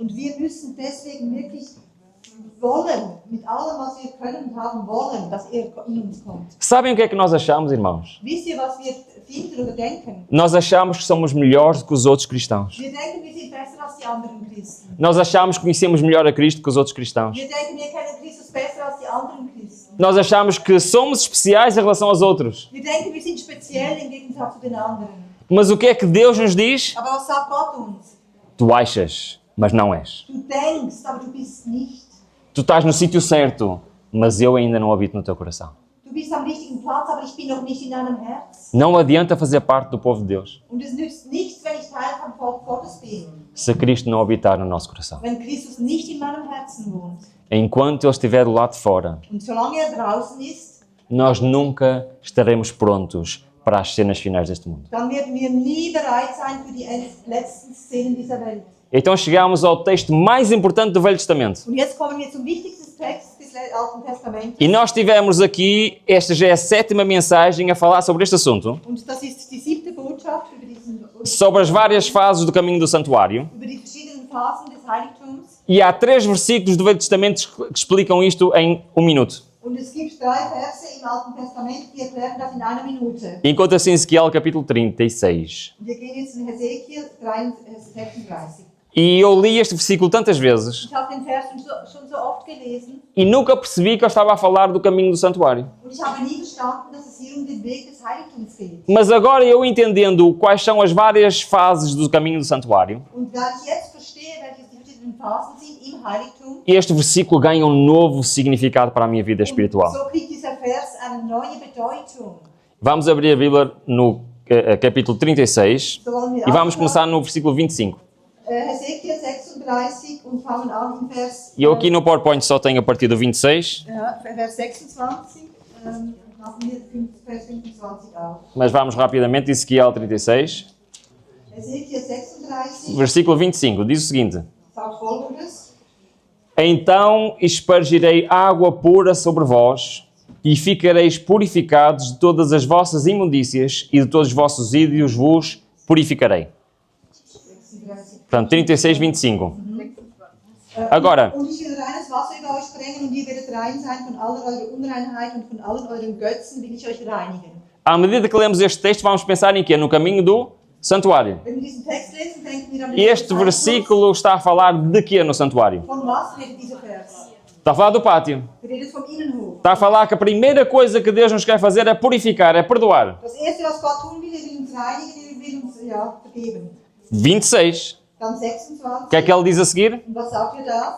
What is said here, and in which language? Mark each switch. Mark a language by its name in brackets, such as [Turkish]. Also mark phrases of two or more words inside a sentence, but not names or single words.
[German] Und wir müssen deswegen wirklich wollen, mit allem, was wir können und haben wollen, dass er in uns kommt. [Portuguese] Sabem o que é que nós achamos, irmãos? [German] Wisst ihr, was wir finden oder denken? [Portuguese] Nós achamos que somos melhores do que os outros cristãos. [German] Wir denken, wir sind besser als die anderen Christen. [Portuguese] Nós achamos que conhecemos melhor a Cristo que os outros cristãos. [German] Wir denken, wir kennen Christus besser als die anderen Christen. [Portuguese] Nós achamos que somos especiais em relação aos outros. [German] Wir denken, wir sind speziell im Gegensatz zu den anderen. [Portuguese] Mas o que é que Deus nos diz? [German] Aber was sagt Gott uns? [Portuguese] Tu achas, mas não és. [German] Du denkst, aber du bist nicht. [Portuguese] Tu estás no sítio certo, mas eu ainda não habito no teu coração. [German] Du bist am richtigen Platz, aber ich bin noch nicht in deinem Herz. [Portuguese] Não adianta fazer parte do povo de Deus [German] Und es nützt nichts, wenn ich Teil vom Volk Gottes bin, [Portuguese] se Cristo não habitar no nosso coração. [German] wenn Christus nicht in meinem Herzen wohnt. [Portuguese] Enquanto Ele estiver do lado de fora, [German] Und solange er draußen ist, [Portuguese] nós nunca estaremos prontos para as cenas finais deste mundo. [German] dann werden wir nie bereit sein für die letzten Szenen dieser Welt. [Portuguese] Então chegamos ao texto mais importante do Velho Testamento. [German] Und jetzt kommen wir zum wichtigsten Text des Alten Testamentes. [Portuguese] E nós tivemos aqui, esta já é a 7ª mensagem a falar sobre este assunto, [German] Und das ist die 7. Botschaft [Portuguese] sobre as várias fases do caminho do santuário. [German] über die verschiedenen Phasen des Heiligtums. [Portuguese] E há 3 versículos do Velho Testamento que explicam isto em 1 minuto. [German] Und es gibt 3 Verse im Alten Testament, die erklären das in einer Minute. [Portuguese] Encontra-se em Ezequiel capítulo 36. [German] Wir gehen jetzt in Hesekiel 36. [Portuguese] E eu li este versículo tantas vezes [German] Ich habe den Vers schon so oft gelesen [Portuguese] e nunca percebi que eu estava a falar do caminho do santuário. [German] und ich habe nie verstanden, dass es hier um den Weg des Heiligtums geht. [Portuguese] Mas agora eu entendendo quais são as várias fases do caminho do santuário, [German] Und da ich jetzt verstehe, welche die verschiedenen Phasen sind im Heiligtum, [Portuguese] este versículo ganha um novo significado para a minha vida espiritual. [German] so kriegt dieser Vers eine neue Bedeutung. [Portuguese] Vamos abrir a Bíblia no capítulo 36 [German] So wollen wir [Portuguese] e vamos [German] aufschlagen. [Portuguese] começar no versículo 25. [German] Hesekiel 36 und fangen an im Vers, [Portuguese] E eu aqui no PowerPoint só tenho a partir do 26, [German] Vers 26. Lassen wir Vers 25 auf. [Portuguese] mas vamos rapidamente. Ezequiel 36, [German] Hesekiel 36 [Portuguese] versículo 25, diz o seguinte: [German] sagt Folgendes. [Portuguese] Então espargirei água pura sobre vós, e ficareis purificados de todas as vossas imundícias, e de todos os vossos ídolos vos purificarei. 36. Portanto, 36, 25. Agora, [German] Und ich will reines Wasser über euch bringen, und ihr werdet rein sein von aller eurer Unreinheit und von allen euren Götzen will ich euch reinigen. [Portuguese] à medida que lemos este texto, vamos pensar em quê? No caminho do santuário. [German] Wenn wir diesen Text lesen, denken wir an den [Portuguese] Este [German] Heiligtum. [Portuguese] versículo está a falar de quê no santuário? [German] Von was redet dieser Vers? [Portuguese] Está a falar do pátio. [German] Redet vom Innenhof. [Portuguese] Está a falar que a primeira coisa que Deus nos quer fazer é purificar, é perdoar. [German] Das erste, was Gott tun will, will uns reinigen, will uns vergeben. 26. Dann [Portuguese] O 26. que é que ele diz a seguir? [German] Und was sagt ihr da?